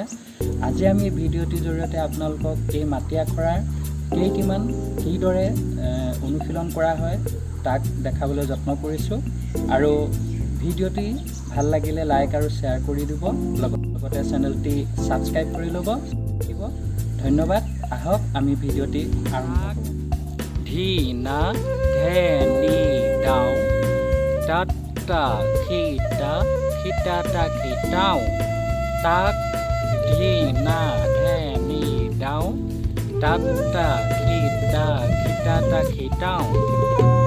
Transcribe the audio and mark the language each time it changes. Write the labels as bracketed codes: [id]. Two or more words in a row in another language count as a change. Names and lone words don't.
[as] আজি আমি এই ভিডিঅ'টিৰ জৰিয়তে আপোনালোকক এই মাটি আখৰাৰ কিমান কিদৰে অনুশীলন কৰা হয় তাক দেখাবলৈ যত্ন কৰিছো। আৰু ভিডিঅ'টি ভাল লাগিলে লাইক আৰু শ্বেয়াৰ কৰি দিব, লগতে চেনেলটি সাবস্ক্ৰাইব কৰি ল'ব। ধন্যবাদ। আহক আমি ভিডিঅ'টি আৰম্ভ কৰোঁ। ধি না ধে নি দাও তাতা খিতা খিতা তা খিতাও তাক ধি না ধে নি দাও তাতা খিতা খিতা তা খিতাও